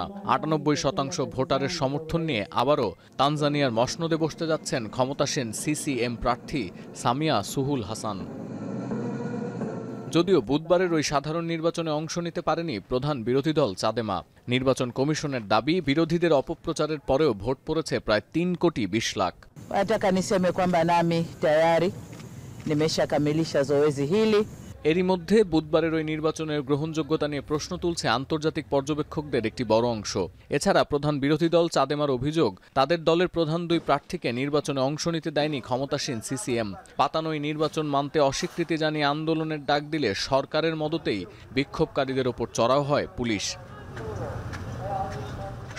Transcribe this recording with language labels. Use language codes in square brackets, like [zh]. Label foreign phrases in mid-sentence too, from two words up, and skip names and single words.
[bn] 98% ভোটারের সমর্থন নিয়ে আবারও তানজানিয়ার মসনদে বসতে যাচ্ছেন ক্ষমতাসীন CCM প্রার্থী সামিয়া সুহুল হাসান। যদিও বুধবারের ওই সাধারণ নির্বাচনে অংশ নিতে পারেনি প্রধান বিরোধী দল চাদেমা। নির্বাচন কমিশনের দাবি, বিরোধীদের অপপ্রচারের পরেও ভোট পড়েছে প্রায় 3,20,00,000। [sw] Nataka niseme kwamba nami tayari nimeshakamilisha zoezi hili। [bn] এরই মধ্যে বুধবারের ওই নির্বাচনের গ্রহণযোগ্যতা নিয়ে প্রশ্ন তুলছে আন্তর্জাতিক পর্যবেক্ষকদের একটি বড় অংশ। এছাড়া প্রধান বিরোধী দল চাদেমার অভিযোগ, তাদের দলের প্রধান 2 প্রার্থীকে নির্বাচনে অংশ নিতে দেয়নি ক্ষমতাসীন CCM। পাতানো এই নির্বাচন মানতে অস্বীকৃতি জানিয়ে আন্দোলনের ডাক দিলে সরকারের মদতেই বিক্ষোভকারীদের ওপর চড়াও হয় পুলিশ।